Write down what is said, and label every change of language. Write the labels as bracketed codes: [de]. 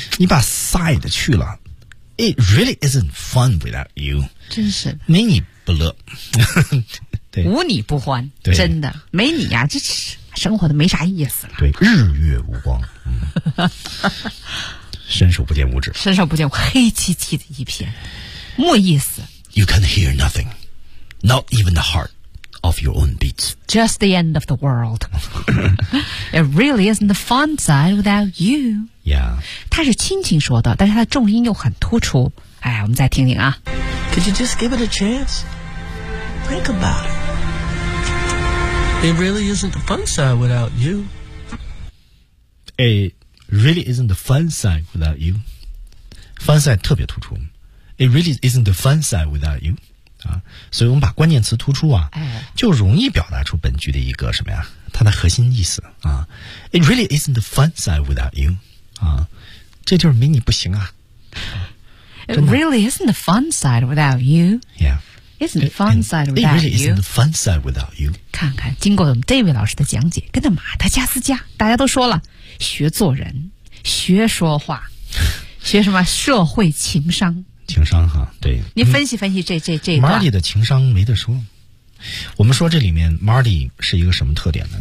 [zh] 你把 side 去了。 [en] It really isn't fun without you. [zh] 真是没你不乐，对，无你不欢，对，真的没你呀、啊，这生活的没啥意思了。对，日月无光，嗯，伸手不见五指，伸手不见黑漆漆的一片，没意思。 [en] You can hear nothing, not even the heart of your own beats. Just the end of the world. It really isn't the fun side without you. Yeah. [zh] 他是轻轻说的，但是他的重音又很突出。哎，我们再听听啊。 [en] Could you just give it a chance? Think about it. It really isn't the fun side without you. It really isn't the fun side without you. Fun side [zh] 特别突出。 [en] It really isn't the fun side without you. [zh] 啊，所以我们把关键词突出啊，就容易表达出本句的一个什么呀？它的核心意思啊。 [en] It really isn't the fun side without you [zh] 啊，这地儿没你不行啊。 [en] It really isn't the fun side without you. Yeah, isn't the fun side without you. It really isn't the fun side without you. [zh] 看看，经过我们 David 老师的讲解，跟着马达加斯加，大家都说了，学做人，学说话，学什么社会情商。情商哈，对，你分析分析这个 Marty 的情商没得说。我们说这里面 Marty 是一个什么特点呢？